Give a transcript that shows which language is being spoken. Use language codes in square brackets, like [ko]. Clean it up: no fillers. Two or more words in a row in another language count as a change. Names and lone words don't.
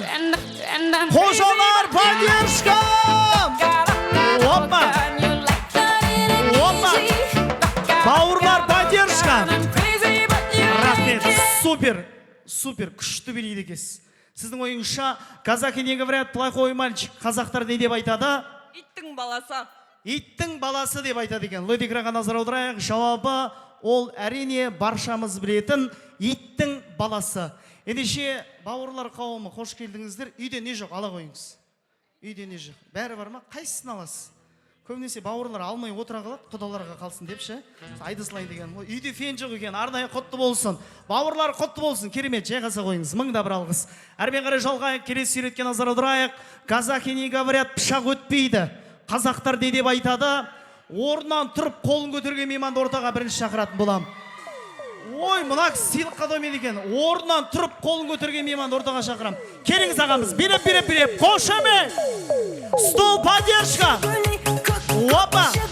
[kk] Қожалар поддержка! Опа! Бауырлар поддержка! Рахмет, супер, күшті билейді екенсіз. Сіздің ойыңызша, [ru] казахи не говорят плохой мальчик. [kk] Қазақтар не деп айтады? Иттің баласы. Иттің баласы деп айтады екен. LED экранға назар аударайық. Жауабы ол әрине баршамыз білетін иттің баласы. Ендеше бауырлар қауымы, қош келдіңіздер. Үйде не жоқ, ала қойыңыз. Үйде не жоқ. Бәрі бар ма? Қайсысын аласыз? Көбінесе бауырлар алмай отыра қалады, құдаларға қалсын депші. Айдысылайын деген. Үйде фен жоқ екен, арнайы құтты болсын. Бауырлар құтты болсын. Керемет, жайғаса қойыңыз. 1000 да бір алғыс. Әрмен қарай жалғайық, келесі суретке назар аударайық. [ru] Казахи не говорят, [kk] пышақ өтпейді. Қазақтар не деп айтады? Орнынан тұрып қолын көтерген мейманды ортаға бірінші шақыратын болам. Ой, мына сыйлыққа доймейді екен. Орнынан тұрып қолын көтерген мейманды ортаға шақырам. Келіңіз ағамыз, билеп, қошемет! [ru] Стол поддержка! Опа!